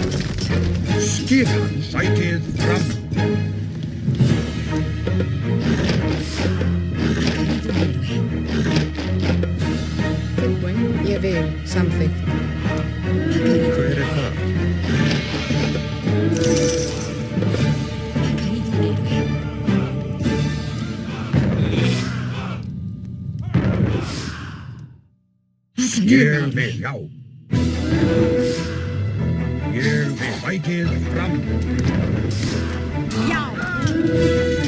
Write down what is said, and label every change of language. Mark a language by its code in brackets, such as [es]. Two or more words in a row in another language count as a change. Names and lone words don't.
[is] Skipan. Sækið fram. Tilbúin, ég vil. Samþykkt. Hver þar? [es] Ha caído un héroe. [is] Ég vil. Já. Ég vil. Sækið fram. Já.